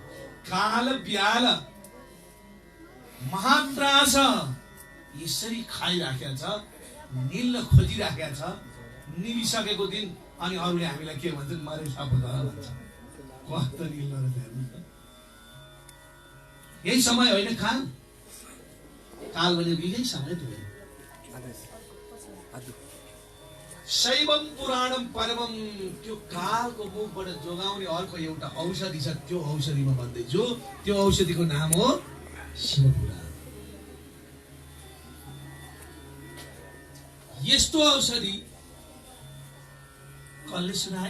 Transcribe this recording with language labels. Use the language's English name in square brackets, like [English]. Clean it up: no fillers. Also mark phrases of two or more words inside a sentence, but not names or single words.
[Nepali] काल ब्याल महात्रास यसरी खाइराखेको छ, निल्न खोजिराखेको छ, निलिसकेको दिन अनि अरूले हामीलाई के भन्छन्? मरे सापो त भन्छ। कस्तो निल्न रहेछ। यही समय होइन काल? काल भनेको यही समय त हो। [Sanskrit] शैवम पुराणम परमम, [Nepali] त्यो कालको मुखबाट जोगाउने अर्को एउटा औषधि छ, त्यो औषधि म भन्दैछु। त्यो औषधिको नाम हो शिवपुराण। यस्तो औषधि कसले सुनायो?